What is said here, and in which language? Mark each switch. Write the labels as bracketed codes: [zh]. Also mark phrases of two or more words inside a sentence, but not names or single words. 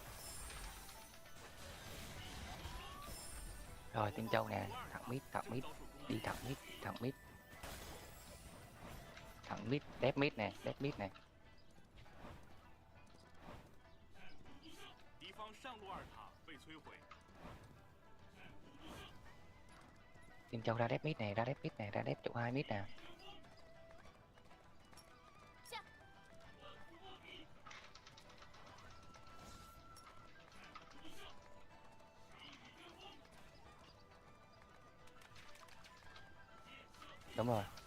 [vi] Rồi Tinh Châu nè, thẳng mid, Đi thẳng mid, thẳng mid, thẳng mid, đép mid này, đép mid này. [zh] 敌方上路二塔被摧毁。 [vi] Team Châu ra đép mid này, ra đép mid này, ra đép chỗ 2 mid nè. Đúng rồi.